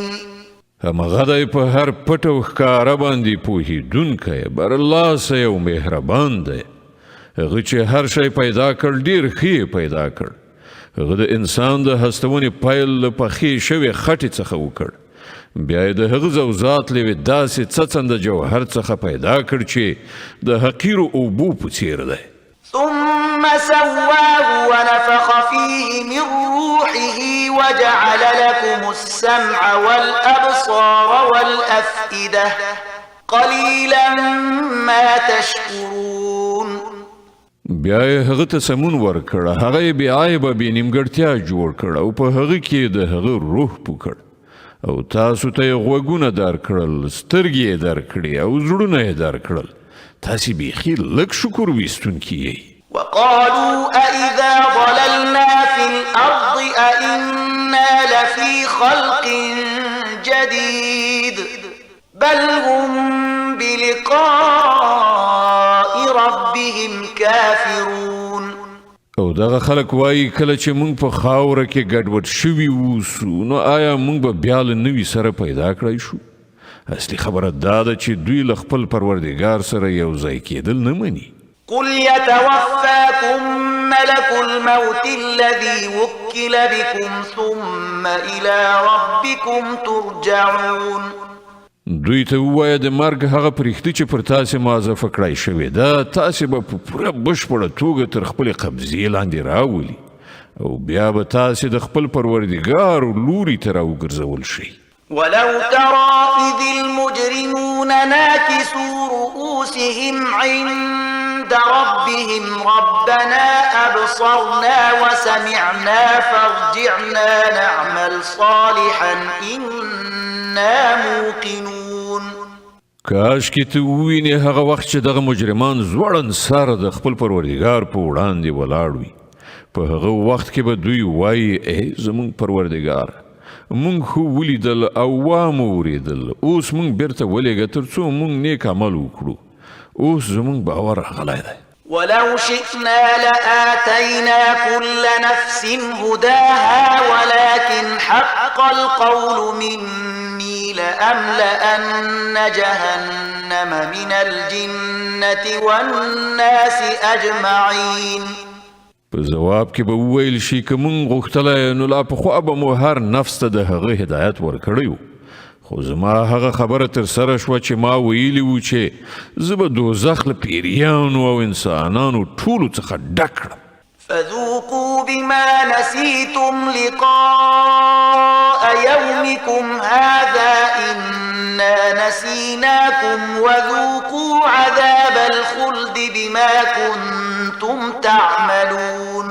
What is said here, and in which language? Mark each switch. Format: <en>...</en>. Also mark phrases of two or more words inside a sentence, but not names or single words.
<ps>همغه دی په هر پټ او ښکاره باندې پوهېدونکی برلاسه او مهربان دی. هغه چې هر شی پیدا کړ ډیر ښه پیدا کړ. هغه د انسان د هستونې پیل له پخې شوې خټې څخه وکړ. بیا یې د هغه ذوات له یوې داسې څڅنده جوهر څخه پیدا کړ چې د حقیرو اوبو په څیر دی.</ps> <ar>ثم سواه ونفخ فيه من روحه وجعل لكم السمع والأبصار والأفئدة قليلا ما تشكرون.</ar> <ps>بیا یې هغه ته سمون ورکړ، هغه یې بې عیبه بې نیمګړتیا جوړ کړ او په هغه کې د هغه روح پوکړ او تاسو ته یې غوږونه درکړل، سترګې یې درکړې او زړونه یې درکړل. تاسې بیخي لږ شکر ویستونکي یئ.</ps> <ar>وقالوا أإذا ضللنا في الأرض أإنا لفي خلق جديد بل هم بلقاء ربهم كافرون.</ar> <ps>او دغه خلک وایي کله چې موږ په خاوره کې ګډوډ شوي اوسو نو آیا موږ به بیا له نوي سره پیدا کړی شو؟ اصلي خبره دا ده چې دوی له خپل پروردګار سره یو ځای کېدل نه مني.</ps> <ar>قل يتوفاكم ملك الموت الذي وكل بكم ثم إلى ربكم ترجعون.</ar> <ps>دوی ته ووایه د مرګ هغه پرښتې چې پر تاسې معزفه کړی شوې ده تاسې به په پوره بشپړه توګه تر خپلې قبضې لاندې راولي او بیا به تاسې د خپل پروردګار لوري ته راوګرځول شئ.</ps> <ar>ولو ترى إذ المجرمون ناكسوا رؤوسهم عند ربهم ربنا أبصرنا وسمعنا فارجعنا نعمل صالحا إنا موقنون.</ar> <ps>کاش کې ته ووینې هغه وخت چې دغه مجرمان زوړند سر د خپل پروردګار په وړاندې ولاړ وي. په هغه وخت کې به دوی وایي ای زمونږ پروردګار مونږ خو ولیدل او وامو وریدل، اوس مونږ بیرته ولېږه تر څو مونږ نیک عمل وکړو. اوس زمونږ باور راغلی دی.</ps> <ar>ولو شئنا لآتينا كل نفس هداها ولكن حق القول مني لأملأن جهنم من الجنة والناس أجمعين.</ar> <ps>په جواب کې به وویل شي که مونږ غوښتلی نو لا پخوا به مو هر نفس ته د هغه هدایت ورکړی و، خو زما هغه خبره تر سره شوه چې ما ویلي و چې زه به دوزخ له پیریانو او انسانانو ټولو څخه ډک کړم.</ps> <ar>فذوقوا بما نسيتم لقاء يومكم هذا إنا نسيناكم وذوقوا عذاب الخلد بما كنتم تعملون.</ar>